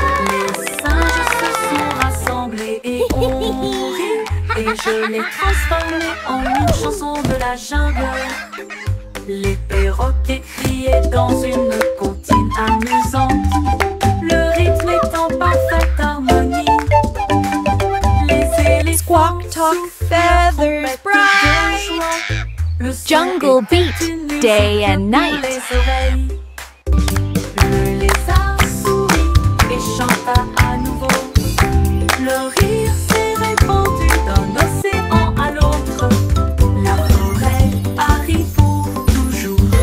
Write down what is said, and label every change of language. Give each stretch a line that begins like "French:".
French: Les singes se sont rassemblés et ont ri, et je l'ai transformé en une chanson de la jungle. Les perroquets criaient dans une comptine amusante, le rythme est en parfaite harmonie. Les éléphants
English: Squawk, talk, feathers bright. Jungle beat, day and night.
French: Le lézard sourit et chanta à nouveau. Le rire s'est répandu d'un océan à l'autre. La forêt a ri pour toujours.